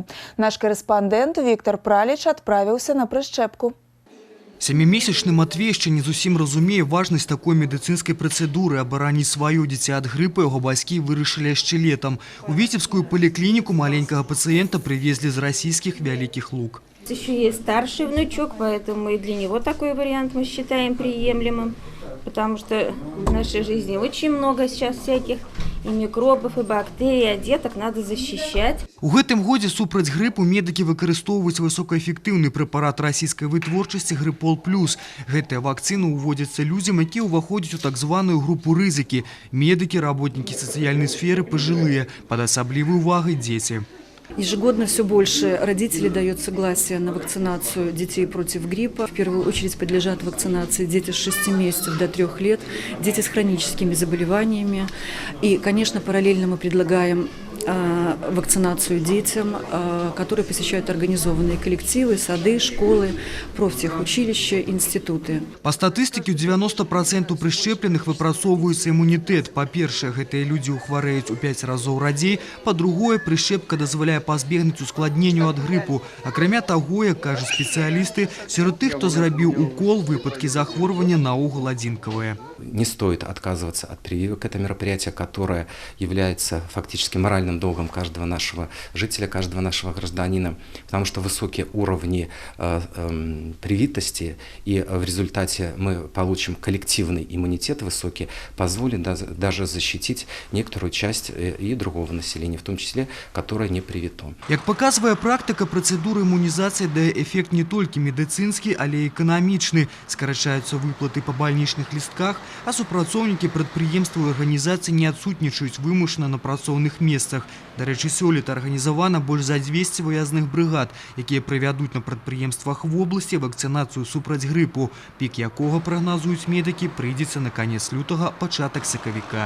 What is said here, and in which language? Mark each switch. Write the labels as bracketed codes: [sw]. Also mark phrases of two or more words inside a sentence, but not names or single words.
[be] Наш карэспандэнт Віктор Праліч адправіўся на прышчэпку. 7-месячны Матвей яшчэ не зусім разумее важнасць такой медыцынскай працэдуры. Абараніць сваё дзіця ад грыпа яго бацькі вырашылі яшчэ летам. У Віцебскую паліклініку маленькага пацыента привезли з расійскіх Вялікіх Луг. [ru] Еще есть старший внучок, поэтому и для него такой вариант мы считаем приемлемым. Потому что в нашей жизни очень много сейчас всяких и микробов, и бактерий, а деток надо защищать. [be] У гэтым годзе супраць грыпу медыкі выкарыстоўваюць высокаэфектыўны прэпарат расійскай вытворчасці Грыпол Плюс. Гэтая вакцына ўводзіцца людзям, якія ўваходзяць у так званую групу рызыкі. Медыкі, работнікі сацыяльнай сферы, пажылыя, пад асаблівай увагай дзеці. [ru] Ежегодно все больше родителей дает согласие на вакцинацию детей против гриппа. В первую очередь подлежат вакцинации дети с 6 месяцев до 3 лет, дети с хроническими заболеваниями. И, конечно, параллельно мы предлагаем вакцинацию детям, которые посещают организованные коллективы, сады, школы, профтехучилища, институты. [be] По статыстыке, у 90% прышчэпленых выпрацоўваецца імунітэт. Па-першае, гэтыя людзі хварэюць у 5 разоў радзей. Па-другое, прышчэпка дазваляе пазбегнуць ускладненню ад грыпу. Акрамя таго, як кажуць спецыялісты, сярод тых, хто зрабіў укол, выпадкі захворвання наогул адзінкавыя. [ru] Не стоит отказываться от прививок. Это мероприятие, которое является фактически моральным моральным долгом каждого нашего жителя, каждого нашего гражданина, потому что высокие уровни привитости, и в результате мы получим коллективный иммунитет высокий, позволит даже защитить некоторую часть и другого населения, в том числе, которое не привито. [be] Як паказвае практыка, працэдура імунізацыі дае эфект не толькі медыцынскі, але і эканамічны. Скарачаюцца выплаты па бальнічных лістках, а супрацоўнікі прадпрыемстваў і арганізацый не адсутнічаюць вымушана на працоўных месцах. Дарэчы, сёлета арганізавана больш за 200 выязных брыгад, якія правядуць на прадпрыемствах вобласці вакцынацыю супраць грыпу, пік якога, прагназуюць медыкі, прыйдзецца на канец лютага, пачатак сакавіка.